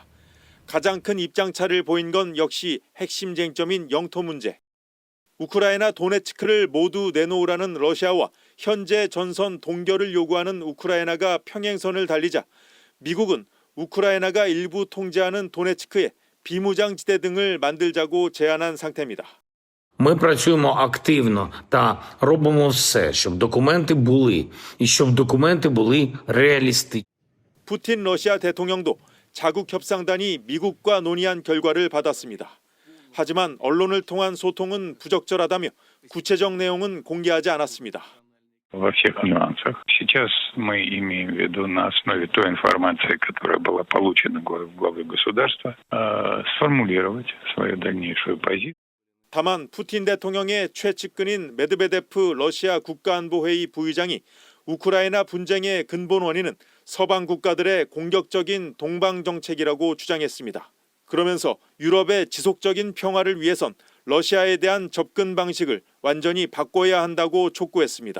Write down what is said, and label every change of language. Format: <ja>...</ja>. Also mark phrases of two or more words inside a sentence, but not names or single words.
<ko>가장 큰 입장차를 보인 건 역시 핵심 쟁점인 영토 문제. 우크라이나 도네츠크를 모두 내놓으라는 러시아와 현재 전선 동결을 요구하는 우크라이나가 평행선을 달리자 미국은 우크라이나가 일부 통제하는 도네츠크에 비무장지대 등을 만들자고 제안한 상태입니다.</ko> <uk>Ми працюємо активно та робимо все, щоб документи були, і щоб документи були реалістичні.</uk> <ko>푸틴 러시아 대통령도 자국 협상단이 미국과 논의한 결과를 받았습니다. 하지만 언론을 통한 소통은 부적절하다며 구체적 내용은 공개하지 않았습니다.</ko> <ru>Во всех нюансах. Сейчас мы имеем в виду на основе той информации, которая была получена главой государства, сформулировать свою дальнейшую позицию.</ru> <ko>다만 푸틴 대통령의 최측근인 메드베데프 러시아 국가안보회의 부의장이 우크라이나 분쟁의 근본 원인은 서방 국가들의 공격적인 동방 정책이라고 주장했습니다. 그러면서 유럽의 지속적인 평화를 위해선 러시아에 대한 접근 방식을 완전히 바꿔야 한다고 촉구했습니다.</ko>